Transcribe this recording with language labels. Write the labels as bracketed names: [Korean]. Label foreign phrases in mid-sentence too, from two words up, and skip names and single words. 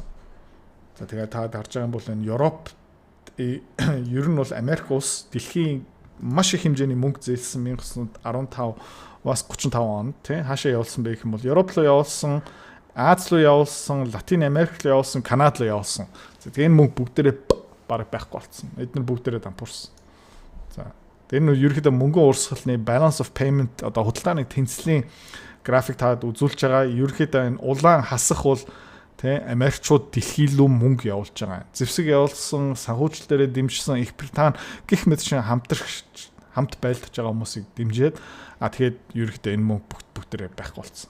[Mongolian] За тэгээд та харж байгаа юм бол энэ Европ ер нь бол Америк улс дэлхийн маш их хэмжээний мөнгө зээлсэн 1915-аас 35 онд тийм хаашаа явуулсан бэ гэх юм бол Европ руу явуулсан, Аз руу явуулсан, Латин Америк руу явуулсан, Канада руу явуулсан. За тэгээд энэ мөнгө бүгдээрээ бараг байхгүй болсон. Эдгээр бүгдээрээ дампуурсан. За тэгээд энэ ерөнхийдөө мөнгөн урсгалны [English] balance of payment [Mongolian] одоо худалдааны тэнцлийн график таад үзүүлж байгаа. Ерөнхийдөө энэ улаан хасах бол тий Америкчууд дэлхий рүү мөнгө явуулж байгаа. Зэвсэг явуулсан, санхүүжилтээрээ дэмжсэн Их Британи гих мэт шин хамт байлдаж байгаа хүмүүсийг дэмжихэд тэгээд ерөнхийдөө энэ мөнгө бүгдээрээ байхгүй болсон.